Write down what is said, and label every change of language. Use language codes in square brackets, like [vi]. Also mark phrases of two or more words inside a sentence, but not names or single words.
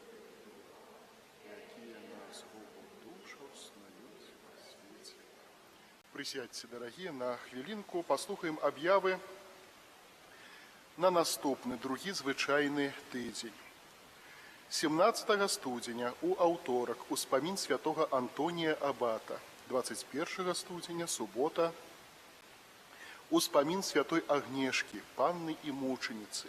[uk] які на згубу душу снують по світі. [ru] Присядьте, дорогие, [uk] на хвилинку, [be] послухаем объявы на наступны другі звичайны тыдзень. 17 студзеня у аўторак успамін святого Антонія Абата. 21 студзеня, субота, успамін святой Агнешкі, панны і мученицы.